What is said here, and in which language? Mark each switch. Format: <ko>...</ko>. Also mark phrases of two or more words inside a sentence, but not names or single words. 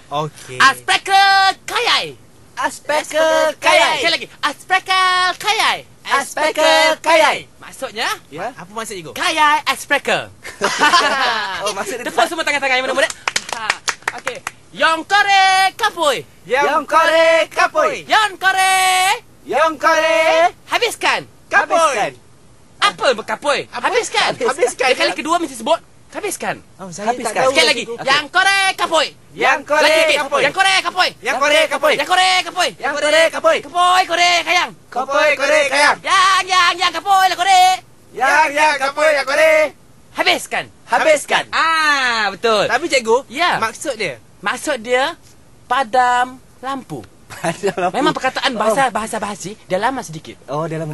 <ms>Okey. Asprekel kayai. Sekali lagi. Asprekel kayai. Maksudnya? Ya. Apa maksud Cikgu? Kayai asprekel. Oh, maksud dia Tepuk semua tangan-tangan yang muda-muda. Okey. Yang kore kapoi. Yang kore kapoi. Yang kore habiskan. Habiskan. Apa berkapoi? Habiskan. Habiskan. Kali kedua mesti sebut habiskan. Oh, saya Habiskan. tak tahu. Sekali lagi. Cikgu. Yang kore kapoi. Yang kore Lagi. kapoi. Yang kore kapoi. Yang kore kapoi. Yang kore kapoi. Yang kore kapoi. Kapoi kore kayang. Kapoi kore kayang. Yang kapoi lah kore. Yang kapoi yang kore. Habiskan. Habiskan. Betul. Tapi Cikgu, Ya. maksud dia Maksud dia padam lampu. Memang perkataan bahasa basi dia lama sedikit. Oh, dalam</ms>